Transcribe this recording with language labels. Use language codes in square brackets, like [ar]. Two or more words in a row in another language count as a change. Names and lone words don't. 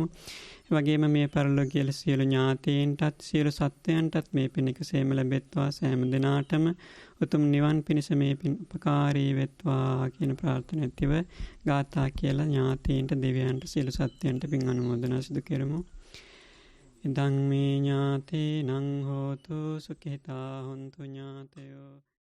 [si] ඒ වගේම මේ පරලෝකීය සියලු ඥාතීන්ටත් සියලු සත්වයන්ටත් මේ පින් එකසේම ලැබෙත්වා සෑම දිනාටම උතුම් නිවන් පිණිස මේ පින් උපකාරී වෙත්වා කියන ප්‍රාර්ථනා ඇතිව ගාථා කියලා ඥාතීන්ට දෙවියන්ට සියලු සත්වයන්ට පින් අනුමෝදනා සිදු කෙරමු. [pi] ඉදං මේ ඥාතීනං හෝතු සුඛිතා හොන්තු ඥාතයෝ